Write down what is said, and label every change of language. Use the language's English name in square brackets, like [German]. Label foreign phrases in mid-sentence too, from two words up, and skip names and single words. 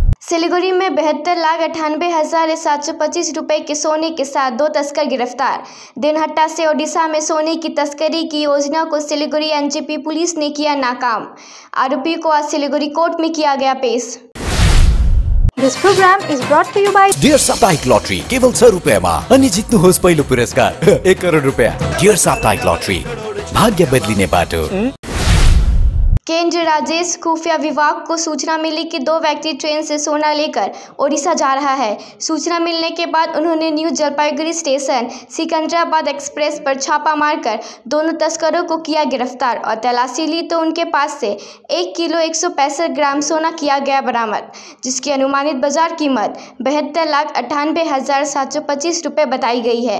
[Hindi] सिलीगुड़ी में 72,98,725 रुपए के सोने के साथ 2 तस्कर गिरफ्तार। दिनहट्टा से ओडिशा में सोने की तस्करी की योजना को सिलीगुड़ी एनजेपी पुलिस ने किया नाकाम। आरोपी को आज सिलीगुड़ी कोर्ट में किया गया पेश। [English] This program is brought to you by [Nepali] डियर साप्ताहिक लॉटरी केवल 100 रुपैयाँमा अनि जित्नुहोस् पहिलो पुरस्कार 1 करोड रुपैयाँ। डियर साप्ताहिक लॉटरी, भाग्य बदलिने बाटो। [Hindi] केंद्रीय राजेश खुफिया विभाग को सूचना मिली कि 2 व्यक्ति ट्रेन से सोना लेकर ओडिशा जा रहा है। सूचना मिलने के बाद उन्होंने न्यू जलपाईगुड़ी स्टेशन सिकंदराबाद एक्सप्रेस पर छापा मारकर दोनों तस्करों को किया गिरफ्तार और तलाशी ली तो उनके पास से 1 किलो 165 ग्राम सोना किया गया बरामद, जिसकी अनुमानित बाजार कीमत 72,98,725 रुपये बताई गई है।